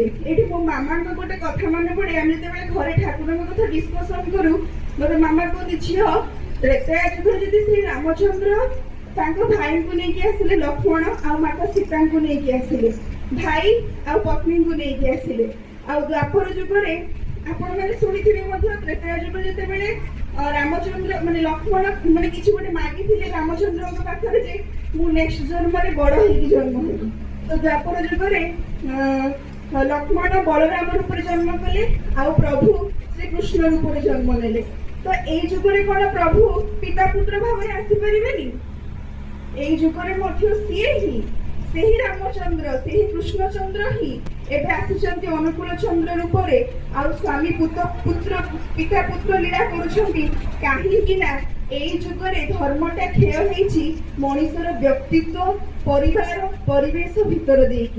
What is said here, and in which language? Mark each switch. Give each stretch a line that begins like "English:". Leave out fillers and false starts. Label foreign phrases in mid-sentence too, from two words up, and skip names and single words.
Odia: ଏଇଠି ମୋ ମାମାଙ୍କ ଗୋଟେ କଥା ମନେ ପଡେ, ଆମେ ଯେତେବେଳେ ଘରେ ଠାକୁରଙ୍କ କଥା ଡିସ୍କସନ କରୁ, ମୋର ମାମା କୁହନ୍ତି, ଝିଅ ତ୍ରେତୟା ଯୁଗରେ ଯଦି ଶ୍ରୀ ରାମଚନ୍ଦ୍ର ତାଙ୍କ ଭାଇଙ୍କୁ ନେଇକି ଆସିଲେ, ଲକ୍ଷ୍ମଣ ଆଉ ମାତା ସୀତାଙ୍କୁ ନେଇକି ଆସିଲେ, ଭାଇ ଆଉ ପତ୍ନୀଙ୍କୁ ନେଇକି ଆସିଲେ, ଆଉ ଦ୍ୱାପର ଯୁଗରେ ଆପଣମାନେ ଶୁଣିଥିବେ ମଧ୍ୟ, ତ୍ରେତୟା ଯୁଗ ଯେତେବେଳେ ରାମଚନ୍ଦ୍ର ମାନେ ଲକ୍ଷ୍ମଣ ମାନେ କିଛି ଗୋଟେ ମାଗିଥିଲେ ରାମଚନ୍ଦ୍ରଙ୍କ ପାଖରେ, ଯେ ମୁଁ ନେକ୍ସଟ ଜନ୍ମରେ ବଡ ହେଇକି ଜନ୍ମ ହେବି। ତ ଦ୍ୱାପର ଯୁଗରେ ଲକ୍ଷ୍ମଣ ବଳରାମ ରୂପରେ ଜନ୍ମ କଲେ, ଆଉ ପ୍ରଭୁ ଶ୍ରୀକୃଷ୍ଣ ରୂପରେ ଜନ୍ମ ନେଲେ। ତ ଏଇ ଯୁଗରେ କଣ ପ୍ରଭୁ ପିତା ପୁତ୍ର ଭାବରେ ଆସିପାରିବେନି? ଏଇ ଯୁଗରେ ମଧ୍ୟ ସିଏ ହିଁ ସେହି ରାମଚନ୍ଦ୍ର, ସେହି କୃଷ୍ଣଚନ୍ଦ୍ର ହିଁ ଏବେ ଆସିଛନ୍ତି ଅନୁକୂଳ ଚନ୍ଦ୍ର ରୂପରେ, ଆଉ ସ୍ୱାମୀ ପିତା ପୁତ୍ର ଲୀଳା କରୁଛନ୍ତି। କାହିଁକି ନା ଏଇ ଯୁଗରେ ଧର୍ମଟା କ୍ଷୟ ହେଇଛି ମଣିଷର ବ୍ୟକ୍ତିତ୍ୱ, ପରିବାର, ପରିବେଶ ଭିତର ଦେଇକି।